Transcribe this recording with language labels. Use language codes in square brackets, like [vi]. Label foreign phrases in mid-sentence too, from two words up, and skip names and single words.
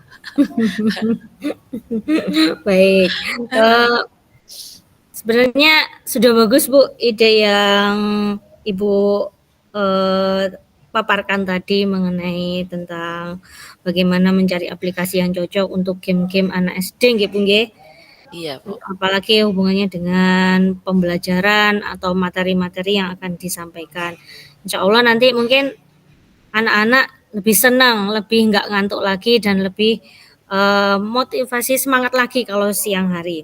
[id] Baik, sebenarnya sudah bagus Bu ide yang Ibu, paparkan tadi mengenai tentang bagaimana mencari aplikasi yang cocok untuk game-game anak SD nggih Bu nggih. Iya, Bu. Apalagi hubungannya dengan pembelajaran atau materi-materi yang akan disampaikan. [ar] Insya Allah [id] nanti mungkin anak-anak lebih senang, lebih nggak ngantuk lagi dan lebih motivasi semangat lagi kalau siang hari.